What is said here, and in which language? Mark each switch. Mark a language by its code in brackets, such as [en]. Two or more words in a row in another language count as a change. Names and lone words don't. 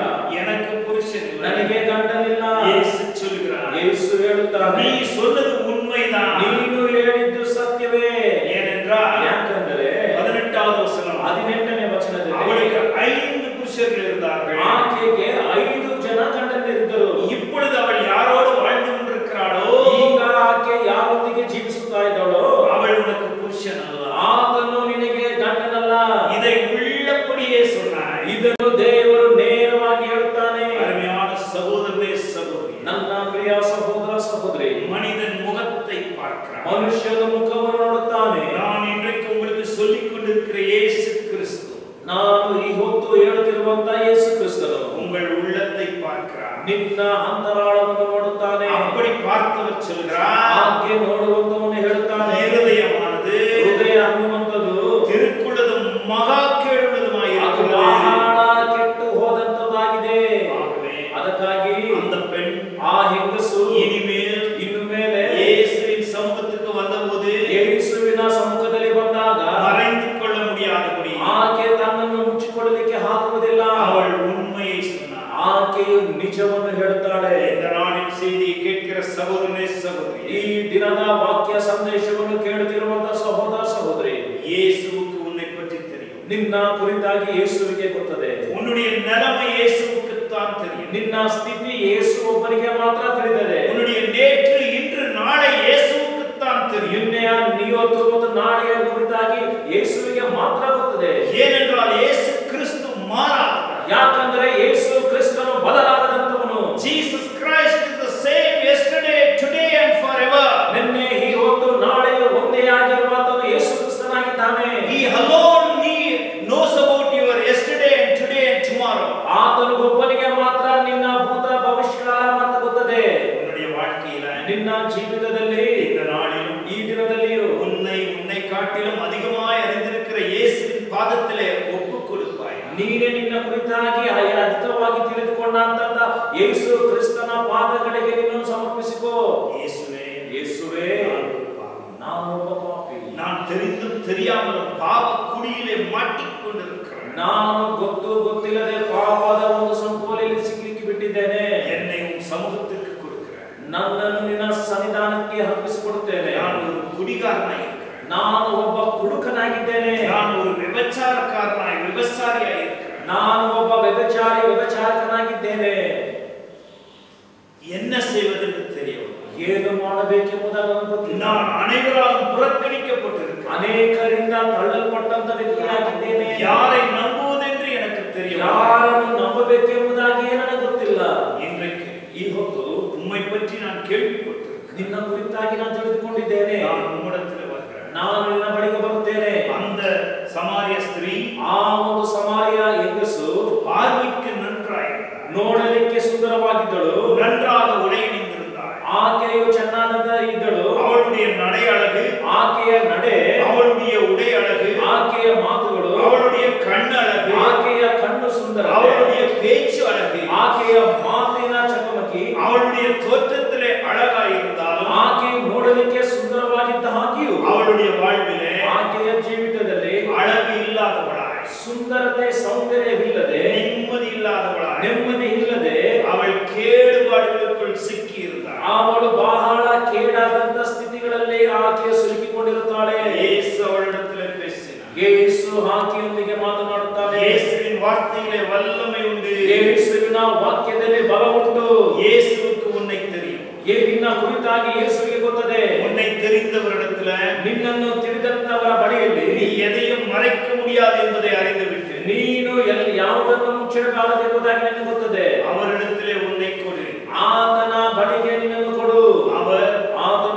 [ta] எனக்கு புருஷன் இல்லை. [kn] ನನಗೆ ಗಂಡನಿಲ್ಲ. [ta] இயேசு சொல்கிறார், [kn] ಯೇಸು ಹೇಳುತ್ತಾನೆ, [ta] நீ சொன்னது உண்மைதான். [kn] ನೀನು ಹೇಳಿದ್ದು ಸತ್ಯವೇ. [ta] ஏனென்றால் [kn] ಯಾಕಂದರೆ [ta] 18வது வசனம் [kn] 18ನೇ ವಚನದಲ್ಲಿ [ta] அவளுக்கு 5 புருஷர்கள் இருந்தார்கள். [kn] ಆಕೆಗೆ 5 ಜನ ಗಂಡಂದಿರಿದ್ದರು. [ta] இப்பொழுது அவள் யாரோடு வாழ்ந்து கொண்டிருக்கிறாளோ, [kn] ಈಗ ಆಕೆ ಯಾರೊಂದಿಗೆ ಜೀವಿಸುತ್ತಾ ಇದ್ದಾಳೋ, [ta] அவள் உனக்கு புருஷன் அல்ல. [kn] ಆತನು ನಿನಗೆ ಗಂಡನಲ್ಲ. [ta] இதை உள்ளபடியே சொன்னார். [kn] ಇದನ್ನು ದೇವರು ನೇರವಾಗಿ ಹೇಳುತ್ತಾನೆ. [ta] அருமையான சகோதரனே, சகோதரி, [kn] ನನ್ನ ಪ್ರಿಯ ಸಹೋದರ ಸಹೋದರಿ, [ta] மனிதன் முகத்தை பார்க்கிறான், [kn] ಮನುಷ್ಯನ ಮುಖವನ್ನು ನೋಡುತ್ತಾನೆ. [ta] நான் இன்றைக்கு உங்களுக்கு சொல்லிக் கொண்டிருக்கிற இயேசு கிறிஸ்து [kn] ನಾನು ಈ ಹೊತ್ತು ಹೇಳುತ್ತಿರುವಂತ ಯೇಸು ಕ್ರಿಸ್ತನು [ta] உங்கள் உள்ளத்தை பார்க்கிறார். [kn] ನಿನ್ನ ಅಂತರಾಳವನ್ನು ನೋಡುತ್ತಾನೆ. [ta] அப்படி பார்த்தவர் சொல்கிறார், [kn] ಆಕೆ ನೋಡುವಂತವನು ಹೇಳುತ್ತಾನೆ, [ta] இருதயமானது [kn] ಹೃದಯ ಅನ್ನುವಂಥದ್ದು [ta] திருக்குள்ளதும் மகா கேடுள்ளதுமாய் [kn] ಅದು [ta] இருக்கிறது. [kn] ಬಹಳ ಕೆಟ್ಟು ಹೋದಂತದಾಗಿದೆ. [ta] ஆகவே [kn] ಅದಕ್ಕಾಗಿ [ta] அந்த பெண் [kn] ಆ ಹೆಂಗಸು [ta] இனிமேல் [kn] ಇನ್ನು ಮೇಲೆ [ta] இயேசுவின் சமூகத்துக்கு வந்தபோது [kn] ಯೇಸುವಿನ ಸಮ್ಮುಖದಲ್ಲಿ ಬಂದಾಗ [ta] மறைந்து கொள்ள முடியாதபடி [kn] ಆಕೆ ತನ್ನನ್ನು ಮುಚ್ಚಿಕೊಳ್ಳಲಿಕ್ಕೆ ಆಗುವುದಿಲ್ಲ. [ta] அவள் உண்மையை சொன்னாள். [kn] ಆಕೆಯು ನಿಜವನ್ನು ಹೇಳುತ್ತಾಳೆ. [ta] இந்த நாளின் செய்தியை கேட்கிற சகோதரனே, சகோதரி, [kn] ಈ ದಿನದ ವಾಕ್ಯ ಸಂದೇಶವನ್ನು ಕೇಳುತ್ತಿರುವಂತ ಸಹೋದರ ಸಹೋದರಿ, [ta] இயேசுவுக்கு உன்னை பற்றி தெரியும். [kn] ನಿನ್ನ ಕುರಿತಾಗಿ ಯೇಸುವಿಗೆ ಗೊತ್ತದೆ. [ta] உன்னுடைய [kn] ನಿನ್ನ ಸ್ಥಿತಿ ಯೇಸು ಒಬ್ಬನಿಗೆ ಮಾತ್ರ ತಿಳಿದಿದೆ. [ta] உன்னுடைய நேற்று இன்று நாளை இயேசுவுக்கு தான் தெரியும். [kn] ನಿನ್ನೆಯ ಇವತ್ತು ಮತ್ತು ನಾಳೆಯ ಕುರಿತಾಗಿ ಯೇಸುವಿಗೆ ಮಾತ್ರ ಗೊತ್ತದೆ. [ta] ஏனென்றால் இயேசு கிறிஸ்து மாறாதவர். [kn] ಯಾಕಂದ್ರೆ ಯೇಸು ಕ್ರಿಸ್ತನು ಬದಲಾಗದಂತವನು. [en] Jesus Christ is the same yesterday, today and forever. [kn] ನಿನ್ನೆ ಇವತ್ತು ನಾಳೆಯೂ ಒಂದೇ ಆಗಿರುವಂತನು ಯೇಸು ಕ್ರಿಸ್ತನಾಗಿದ್ದಾನೆ. [en] He alone knows about your yesterday and today and tomorrow. [kn] ಆತನು ಒಬ್ಬನಿಗೆ ಮಾತ್ರ ನಿನ್ನ ಭೂತ ಭವಿಷ್ಯಕಾಲ ಮಾತ್ರ ಗೊತ್ತದೆ. [ta] உன்னுடைய வாழ்க்கையில [kn] ನಿನ್ನ ಜೀವಿತದಲ್ಲಿ [ta] இந்த நாளிலும் [kn] ಈ ದಿನದಲ್ಲಿಯೂ [ta] உன்னை காட்டிலும் அதிகமாய் அறிந்திருக்கிற இயேசுவின் பாதத்திலே ஒப்புக் கொடுப்பாய். [kn] ನೀನೇ ನಿನ್ನ ಕುರಿತಾಗಿ ಅಧಿಕವಾಗಿ ತಿಳಿದುಕೊಂಡಂತ ಯೇಸು ಕ್ರಿಸ್ತನ ಪಾದಗಳಿಗೆ ನಿನ್ನನ್ನು ಸಮರ್ಪಿಸಿಕೋ. [ta] இயேசுவே, [kn] ಯೇಸುವೇ, ನಾನು ಒಬ್ಬ ಪಾಪಿ. [ta] நான் தெரிந்தும் தெரியாமலும் பாவ குடியிலே மாட்டிக்கொண்டிருக்கிறேன். [kn] ನಾನು ಗೊತ್ತಿಲ್ಲದೆ ಪಾಪದ ಒಂದು ಸಂಕೋಲೆಯಲ್ಲಿ ಸಿಕ್ಕಿ ಬಿಟ್ಟಿದ್ದೇನೆ. [ta] என்னை உன் சமூகத்திற்கு கொடுக்கிறேன். [kn] ನನ್ನನ್ನು ನಿನ್ನ ಸನ್ನಿಧಾನಕ್ಕೆ ಅರ್ಪಿಸಿಕೊಡುತ್ತೇನೆ. [ta] நான் ஒரு குடிகாரனாய் இருக்கிறேன். [kn] ನಾನು ಒಬ್ಬ ಕುಡುಕನಾಗಿದ್ದೇನೆ. [ta] நான் ஒரு விபச்சாரக்காரனாய் விபச்சாரியாய் இருக்கிறேன். [kn] ನಾನು ಒಬ್ಬ ವ್ಯಭಿಚಾರಕನಾಗಿದ್ದೇನೆ. [ta] என்ன செய்வதென்று தெரியவில்லை. [kn] ಏನು ಮಾಡಬೇಕೆಂಬುದನ್ನು ಗೊತ್ತಿಲ್ಲ. [ta] நான் அனைவராலும் புறக்கணிக்கப்பட்டிருக்கிறேன். [kn] ಅನೇಕರಿಂದ ತಳ್ಳಲ್ಪಟ್ಟಂತ ವ್ಯಕ್ತಿಯಾಗಿದ್ದೇನೆ. [ta] யாரை நம்புவதென்று எனக்கு தெரியவில்லை. [kn] ಯಾರನ್ನು ನಂಬಬೇಕೆಂಬುದಾಗಿ ನನಗೆ ಗೊತ್ತಿಲ್ಲ. [ta] இன்றைக்கு [kn] ಈ ಹೊತ್ತು [ta] உம்மை பற்றி நான் கேள்விப்பட்டிருக்கிறேன். [kn] ನಿನ್ನ ಕುರಿತಾಗಿ ನಾನು ತಿಳಿದುಕೊಂಡಿದ್ದೇನೆ. [ta] நான் உம்மிடத்தில் வருகிறேன். [kn] ನಾನು ನಿನ್ನ ಬಳಿಗೆ ಬರುತ್ತೇನೆ. [ta] அந்த சமாரிய ஸ்திரீ [kn] ಆ ಒಂದು ಸಮಾರ್ಯ ಹೆಂಗಸು [ta] பார்வைக்கு நன்றாயிருந்தாள். [kn] ನೋಡಲಿಕ್ಕೆ ಸುಂದರವಾಗಿದ್ದಳು. [ta] நன்றாக உடை அணிந்திருந்தாள். [kn] ಆಕೆಯು ಚೆನ್ನಾದ ಇದ್ದಳು. [ta] அவளுடைய நடை அழகு, [kn] ಆಕೆಯ ನಡೆ, [ta] அவளுடைய உடை அழகு, [kn] ಆಕೆಯ ಮಾತುಗಳು, [ta] அவளுடைய கண் அழகு, [kn] ಆಕೆಯ ಕಣ್ಣು ಸುಂದರ, [ta] அவளுடைய பேச்சு அழகு, [kn] ಆಕೆಯ ಮಾತಿನ ಚಕಮಕಿ, [ta] அவளுடைய தோற்றத்திலே அழகாயிருந்தாலும் [kn] ಆಕೆ ನೋಡಲಿಕ್ಕೆ ಸುಂದರವಾಗಿದ್ದ ಹಾಗೆಯೂ [ta] அவளுடைய வாழ்விலே [kn] ಆಕೆಯ ಜೀವಿತದಲ್ಲಿ [ta] அழகு இல்லாதவளாய், [kn] ಸುಂದರತೆ ಸೌಂದರ್ಯವಿಲ್ಲದೆ, [ta] நிம்மதி இல்லாதவளாய், [kn] ನೆಮ್ಮದಿ ಇಲ್ಲದೆ [ta] அவள் ಕೇಡುபாடுகளுக்குள் ಸಿಕ್ಕಿ இருந்தாள். [kn] ಅವಳು ಬಹಳ ಕೇಡಾದಂತ ಸ್ಥಿತಿಗಳಲ್ಲಿ ಆಕೆಯ ಸಿಲುಕಿಕೊಂಡಿರುತ್ತಾಳೆ. [ta] இயேசு அவளிடத்திலே பேசினார். [kn] ಯೇಸು ಆಕೆಯೊಂದಿಗೆ ಮಾತನಾಡುತ್ತಾನೆ. [ta] இயேசுவின் வார்த்தையிலே வல்லமை உண்டு. [kn] ಯೇಸುವಿನ ವಾಕ್ಯದಲ್ಲಿ ಬಲ ಉಂಟು. [ta] இயேசுவுக்கு உன்னை தெரியும். [kn] ನಿನ್ನ ಕುರಿತಾಗಿ ಯೇಸುವಿಗೆ ಗೊತ್ತದೆ. [ta] உன்னை தெரிந்தவரிடத்துல [kn] ನಿನ್ನನ್ನು ತಿಳಿದಂತವರ ಬಳಿಯಲ್ಲಿ [ta] நீ எதையும் மறைக்க முடியாது என்பதை அறிந்துவிட்டு [kn] ನೀನು ಯಾವುದನ್ನು ಮುಚ್ಚಿಡಬಾರದೆಂಬುದಾಗಿ ನನಗೆ ಗೊತ್ತದೆ. [ta] அவரிடத்திலே உன்னை கொடு. [kn] ಆತನ ಬಳಿಗೆ ನಿನ್ನನ್ನು ಕೊಡು. ಆತನು